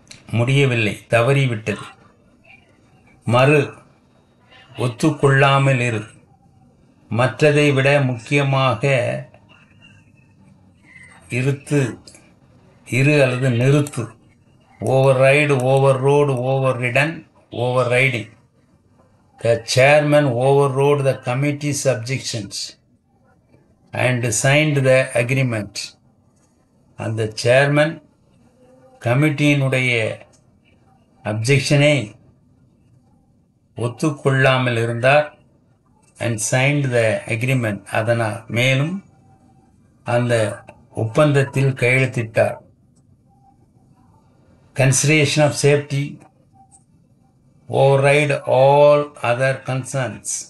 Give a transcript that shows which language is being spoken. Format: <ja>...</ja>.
<ta>முடியவில்லை, தவறிவிட்டது. மறு, ஒத்துக்கொள்ளாமல் இரு. மற்றதை விட முக்கியமாக இரு அல்லது நிறுத்து.</ta> <en>Override, overrode, overridden, overriding. The chairman overrode the committee's objections and signed the agreement.</en> <ta>அந்த சேர்மன் கமிட்டியினுடைய அப்ஜெக்ஷனை ஒத்துக்கொள்ளாமல் இருந்தார்.</ta> <en>and signed the agreement.</en> <ta>அதனால் மேலும் அந்த ஒப்பந்தத்தில் கையெழுத்திட்டார்.</ta> <en>consideration of safety override all other concerns.</en>